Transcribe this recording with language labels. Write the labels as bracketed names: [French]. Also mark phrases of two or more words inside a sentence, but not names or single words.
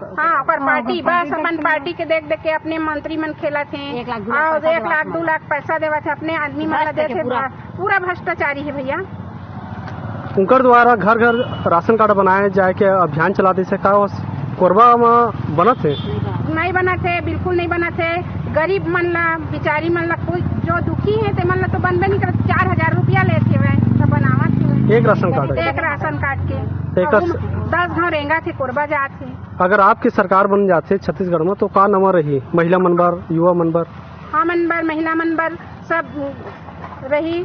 [Chhattisgarhi] हाँ, पर पार्टी बस अपन पार्टी के देख के अपने मंत्री मन खेला थे और 1 लाख 2 लाख पैसा देवा थे अपने आदमी मन देते। पूरा भ्रष्टाचारी है भैया। उनकर द्वारा घर घर राशन कार्ड बनाए जाए के अभियान चलाते से का कोरबा में बना थे? नहीं बना थे, बिल्कुल नहीं बना थे। गरीब मन ला, बिचारी मन ला, कोई जो दुखी है ते मन ला तो बनबे नहीं करते। 4,000 रुपया लेते हुए तो बनावत एक राशन कार्ड, एक राशन कार्ड के 10 गाँव रेंगा थे कोरबा जाते। अगर आपकी सरकार बन जाते छत्तीसगढ़ में तो का नंबर रही? महिला मनबर, युवा मनबर? हाँ, मनबर, महिला मनबर सब रही।